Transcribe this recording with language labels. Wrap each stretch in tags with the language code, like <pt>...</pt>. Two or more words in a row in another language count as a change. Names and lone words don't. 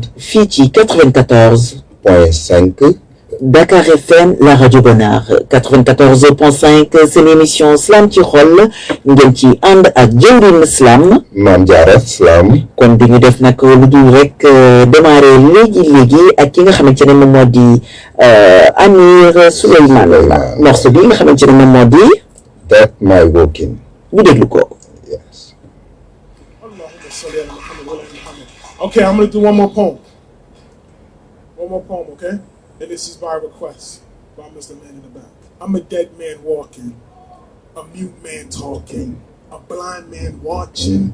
<wo>fii ci 94.5 Dakar FM la rajo Bonheur 94.5 seen émission Slam ci xol ngeen ci ànd ak Dieuwrigne Slam. Mame Diarra Slam. kon bi ñu def nag lu dul rek démarrer léegi ak ki nga xamante ne moom moo di Amir Souleymane la morceau bi nga xamante ne moom moo di. That My Walking. ñu déglu ko.</wo> <en>Okay, I'm going to do one more poem. Okay? And this is by request by Mr. Man in the back. I'm a dead man walking, a mute man talking, a blind man watching.</en>